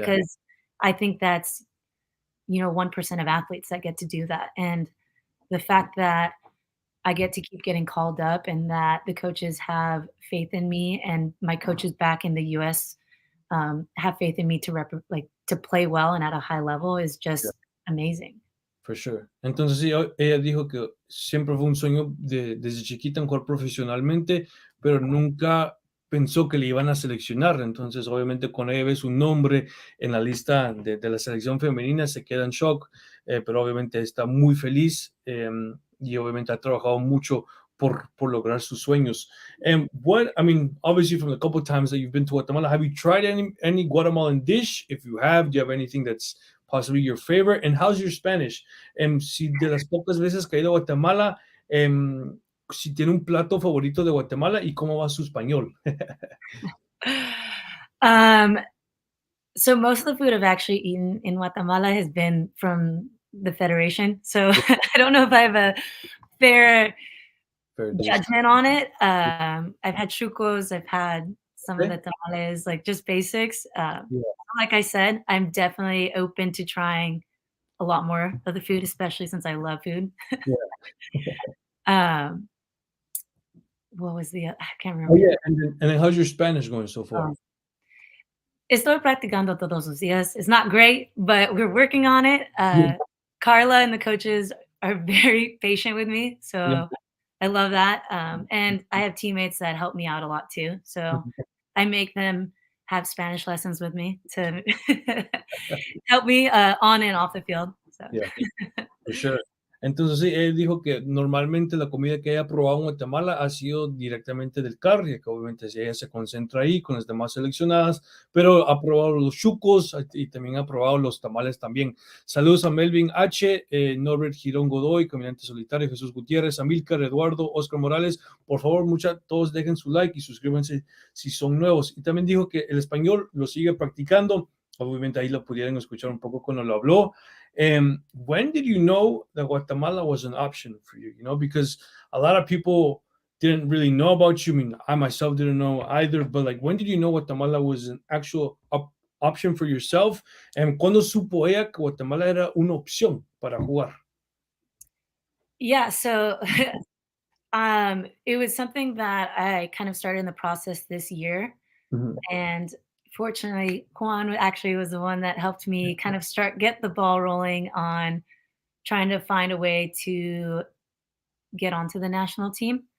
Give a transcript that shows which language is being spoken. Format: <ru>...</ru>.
<en>because I think that's, 1% of athletes that get to do that, and the fact that I get to keep getting called up and that the coaches have faith in me and my coaches back in the US, have faith in me to play well and at a high level is yeah. just amazing. For sure.</en> <es>Entonces, sí, ella dijo que siempre fue un sueño desde chiquita en jugar profesionalmente, pero nunca pensó que le iban a seleccionar. Entonces, obviamente, cuando ella ve su nombre en la lista de la selección femenina, se queda en shock, pero obviamente está muy feliz y obviamente ha trabajado mucho por lograr sus sueños.</es> <en>And I mean, obviously, from the couple of times that you've been to Guatemala, have you tried any Guatemalan dish? If you have, do you have anything that's possibly your favorite? And how's your Spanish?</en> <es>Si de las pocas veces que ha ido a Guatemala, si tiene un plato favorito de Guatemala y cómo va su español.</es> <en>Um, so most of the food I've actually eaten in Guatemala has been from the Federation, so I don't know if I have a fair Fair dish. judgment on it. I've had chucos, I've had some of Okay. the tamales, like, just basics. Yeah, Like I said, I'm definitely open to trying a lot more of the food, especially since I love food. yeah. Um, what was I can't Oh, remember the yeah, and then how's your Spanish going so far?</en> <es>um, estoy practicando todos los días.</es> <en>It's not great, but we're working on it. Yeah, Carla and the coaches are very patient with me, yeah. so I love that, and I have teammates that help me out a lot too, so I make them have Spanish lessons with me to help me, on and off the field, so Yeah, for sure.</en> <es>Entonces sí, él dijo que normalmente la comida que haya probado en Guatemala ha sido directamente del carry, que obviamente si ella se concentra ahí con las demás seleccionadas, pero ha probado los chucos y también ha probado los tamales también. Saludos a Melvin H., Norbert Girón Godoy, Caminante Solitario, Jesús Gutiérrez, Amílcar, Eduardo, Oscar Morales. Por favor, todos dejen su like y suscríbanse si son nuevos. Y también dijo que el español lo sigue practicando. Obviamente ahí lo pudieron escuchar un poco cuando lo habló.</es> <en>When did you know that Guatemala was an option for you? Because a lot of people didn't really know about you. I mean, I myself didn't know either, but like, when did you know Guatemala was an actual option for yourself?</en> <es>And cuando supo ella que Guatemala era una opción para jugar?</es> <en>yeah, so, it was something that I kind of started in the process this year, Mhm, and fortunately, Juan actually was the one that helped me kind of get the ball rolling on trying to find a way to get onto the national team.</en>